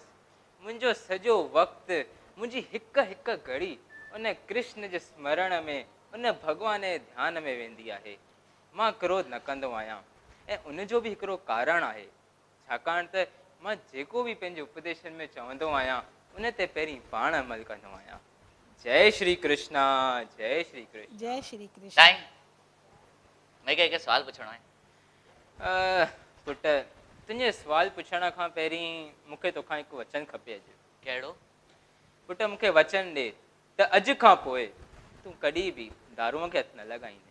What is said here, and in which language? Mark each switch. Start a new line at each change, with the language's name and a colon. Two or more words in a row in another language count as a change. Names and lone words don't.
Sindhi: मुंहिंजो सॼो वक़्तु, मुंहिंजी हिकु हिकु घड़ी उन कृष्ण जे स्मरण में, उन भॻवान जे ध्यान में वेंदी आहे। मां क्रोध न कंदो आहियां ऐं उनजो बि हिकिड़ो कारण आहे, छाकाणि त मां जेको बि पंहिंजे उपदेशन में चवंदो आहियां उन ते पहिरीं पाण अमल कंदो आहियां। जय श्री कृष्णा, जय श्री कृष्ण। जय श्री कृष्ण। टाइम मूंखे हिकु सवाल पुछणो आहे। पुट, तुंहिंजे सुवाल पुछण खां पहिरीं मूंखे तोखां हिकु वचन खपे अॼु। कहिड़ो? पुट मूंखे वचन ॾे त अॼु खां पोइ तूं कॾहिं बि दारूअ खे हथु न लॻाईंदे।